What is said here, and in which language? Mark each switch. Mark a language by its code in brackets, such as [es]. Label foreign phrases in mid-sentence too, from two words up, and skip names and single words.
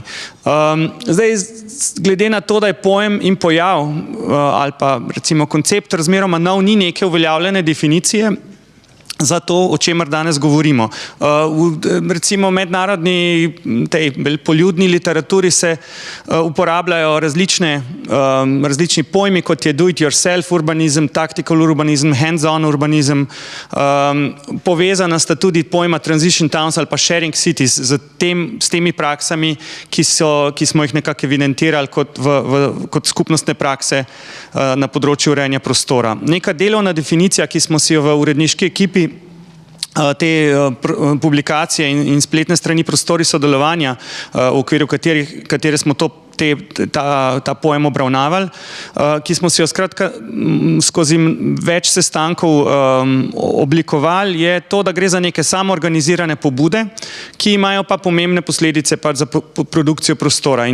[sl] Zdaj, glede na to, da je pojem in pojav ali pa recimo koncept razmeroma nov, ni neke uveljavljene definicije za to, o čemer danes govorimo. Recimo v mednarodni, tej poljudni literaturi se uporabljajo različni pojmi, kot je [en] do-it-yourself [sl] urbanizem, tactical urbanizem, hands-on urbanizem. Povezana sta tudi pojma [en] transition towns [sl] ali pa [en] sharing cities [sl] s temi praksami, ki smo jih nekako evidentirali kot skupnostne prakse na področju urejanja prostora. Neka delovna definicija, ki smo si jo v uredniški ekipi te publikacije in spletne strani Prostori sodelovanja, v okviru katere smo ta pojem obravnavali, ki smo si jo skratka skozi več sestankov oblikovali, je to, da gre za neke samoorganizirane pobude, ki imajo pa pomembne posledice za produkcijo prostora.